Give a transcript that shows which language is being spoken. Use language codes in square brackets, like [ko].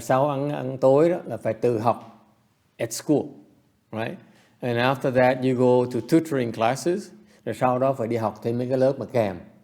[vi] Sau ăn tối đó là phải tự học [en] at school, right? And after that you go to tutoring classes. [vi] Rồi sau đó phải đi học thêm mấy cái lớp mà kèm.